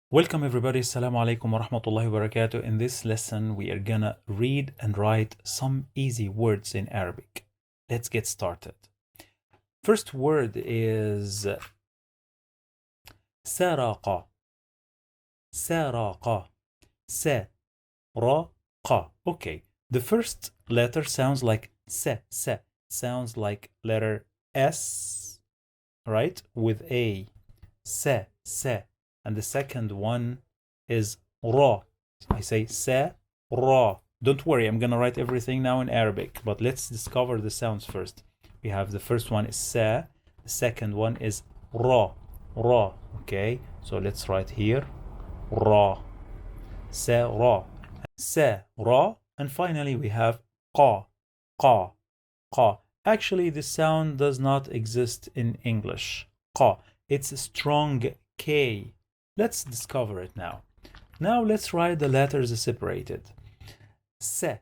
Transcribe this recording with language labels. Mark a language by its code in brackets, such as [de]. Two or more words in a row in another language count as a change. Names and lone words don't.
[en] Welcome everybody, [ar] السلام عليكم ورحمة الله وبركاته. [en] In this lesson, we are gonna read and write some easy words in Arabic. Let's get started. First word is سرق. [ar] سرق. سرق. [en] Okay, the first letter sounds like se. Sounds like letter S, right? With A. Se. And the second one is ra. I say sa, ra. Don't worry, I'm gonna write everything now in Arabic, but let's discover the sounds first. We have the first one is sa, the second one is ra. Okay, so let's write here ra, sa, ra, and finally we have qa. Actually, this sound does not exist in English. Qa. It's a strong K. Let's discover it now. Now let's write the letters separated. Se.